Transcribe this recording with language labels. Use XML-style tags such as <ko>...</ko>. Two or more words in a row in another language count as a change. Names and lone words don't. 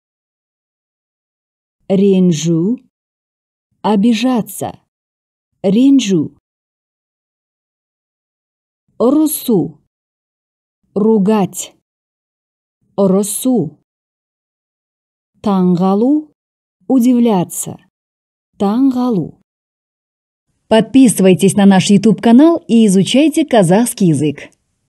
<kk>Ренжу, обижаться, ренжу. Ұрысу, ругать, ұрысу. Таңғалу, удивляться, таңғалу.</kk> <ru>Подписывайтесь на наш YouTube-канал и изучайте казахский язык.</ru>